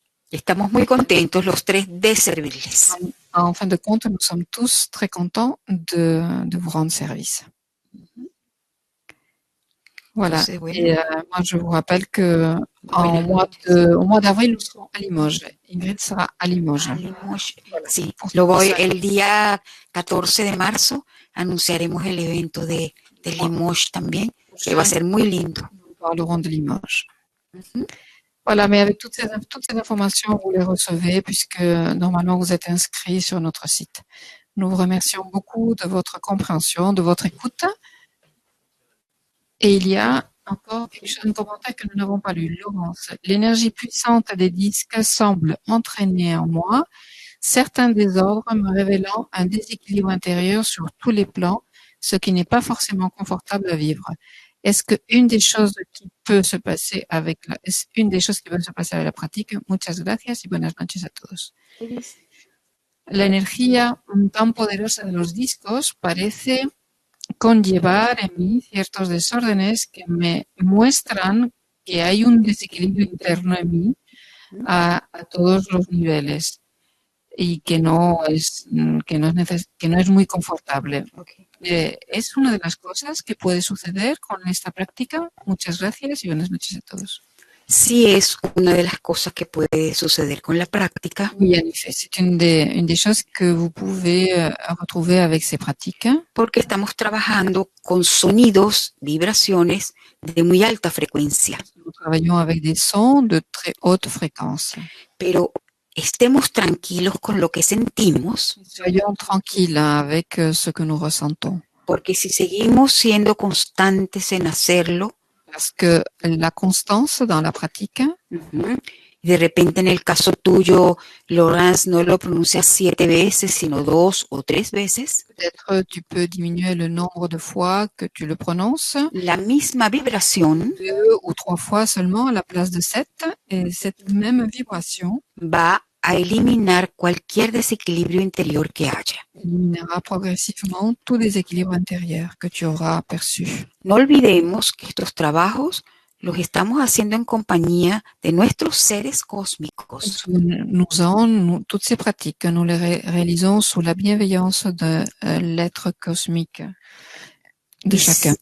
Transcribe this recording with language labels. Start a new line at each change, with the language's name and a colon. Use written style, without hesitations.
Spanish: Estamos muy contentos los tres de servirles.
French: En fin de compte, nous sommes tous très contents de vous rendre service. Voilà.
Spanish: Entonces, bueno.
French: Et moi, je vous rappelle que au mois d'avril, nous serons à Limoges. Ingrid sera à Limoges.
Spanish: Sí. Luego el día 14 de marzo anunciaremos el evento de Limoges también, que va a ser muy lindo.
French: Nous parlerons de Limoges. Voilà, mais avec toutes ces informations, vous les recevez puisque normalement vous êtes inscrits sur notre site. Nous vous remercions beaucoup de votre compréhension, de votre écoute. Et il y a encore un commentaire que nous n'avons pas lu. Laurence, l'énergie puissante des disques semble entraîner en moi certains désordres me révélant un déséquilibre intérieur sur tous les plans, ce qui n'est pas forcément confortable à vivre. Est-ce que une des choses qui peut se passer avec la pratique?
Spanish: Muchas gracias y buenas noches a todos. La energía tan poderosa de los discos parece conllevar en mí ciertos desórdenes que me muestran que hay un desequilibrio interno en mí a todos los niveles y que no es muy confortable. Okay. Es una de las cosas que puede suceder con esta práctica. Muchas gracias y buenas noches a todos. Sí, es una de las cosas que puede suceder con la práctica.
French: Oui, en effet, c'est une des choses que vous pouvez retrouver avec ces pratiques.
Spanish: Porque estamos trabajando con sonidos, vibraciones de muy alta frecuencia.
French: Nous travaillons avec des sons de très haute fréquence.
Spanish: Pero estemos tranquilos con lo que sentimos.
French: Soyons tranquilles avec ce que nous ressentons.
Spanish: Porque si seguimos siendo constantes en hacerlo,
French: Parce que la constance dans la pratique, Ujú.
Spanish: Y de repente en el caso tuyo, Laurence no lo pronuncia 7 veces, sino 2 o 3 veces.
French: peut-être tu peux diminuer le nombre de fois que tu le prononces,
Spanish: La misma vibración
French: 2 ou 3 fois seulement à la place de 7, et cette même vibration
Spanish: va a eliminar cualquier desequilibrio interior que haya.
French: éliminera progressivement tout déséquilibre intérieur que tu auras perçu.
Spanish: No olvidemos que estos trabajos los estamos haciendo en compañía de nuestros seres cósmicos.
French: Toutes ces pratiques, nous les réalisons sous la bienveillance de l'être cosmique de chacun.